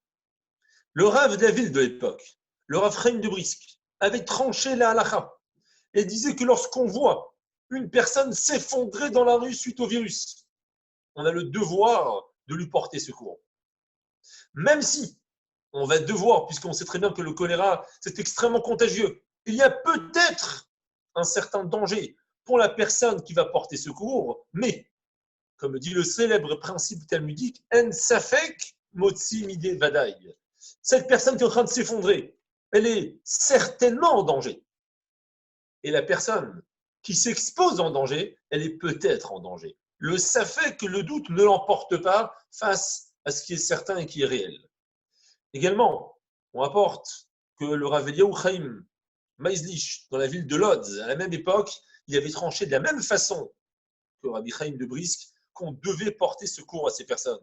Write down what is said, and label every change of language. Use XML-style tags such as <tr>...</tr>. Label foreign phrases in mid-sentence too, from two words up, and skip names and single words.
<fr>Le Rav de la ville de l'époque, le Rav Chaim de Brisk, avait tranché la halakha et disait que lorsqu'on voit une personne s'effondrer dans la rue suite au virus, on a le devoir de lui porter secours. Même si on va devoir, puisqu'on sait très bien que le choléra, c'est extrêmement contagieux, il y a peut-être un certain danger pour la personne qui va porter secours, mais, comme dit le célèbre principe talmudique,</fr> <he>אין ספק מוציא מידי ודאי.</he> <fr>Cette personne qui est en train de s'effondrer, elle est certainement en danger. Et la personne qui s'expose en danger, elle est peut-être en danger. Le safek, le doute ne l'emporte pas face à ce qui est certain et qui est réel. Également, on rapporte que le Rav Eliyahu Chaim Maizlich, dans la ville de Lodz, à la même époque, il avait tranché de la même façon que Rabbi Chaim de Brisk, qu'on devait porter secours à ces personnes.</fr>